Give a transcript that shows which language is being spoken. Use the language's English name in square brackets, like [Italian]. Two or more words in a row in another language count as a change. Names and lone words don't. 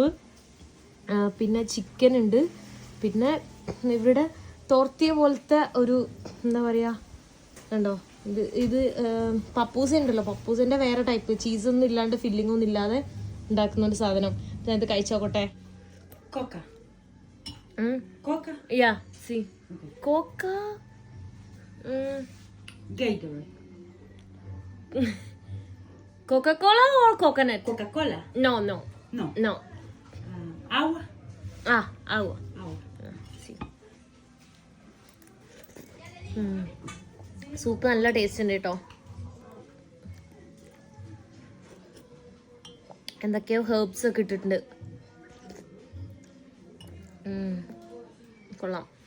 [Malayalam] പിന്നെ ചിക്കൻ ഉണ്ട്. പിന്നെ ഇവിടെ തോർത്തിയ പോലത്തെ ഒരു എന്താ പറയുക, കണ്ടോ, ഇത് പപ്പൂസ ഉണ്ടല്ലോ, പപ്പൂസിൻ്റെ വേറെ ടൈപ്പ്, ചീസൊന്നും ഇല്ലാണ്ട് ഫില്ലിംഗ് ഒന്നും ഇല്ലാതെ ഉണ്ടാക്കുന്ന ഒരു സാധനം. ഞാനിത് കഴിച്ചോക്കട്ടെ. [English] Coca-Cola or coconut? Coca-Cola? [Spanish] No. Agua? Agua. Sí. [Malayalam] സൂപ്പ് നല്ല ടേസ്റ്റ് ഉണ്ട് കേട്ടോ. എന്തൊക്കെയോ ഹെർബ്സ് ഒക്കെ ഇട്ടിട്ടുണ്ട്. കൊള്ളാം.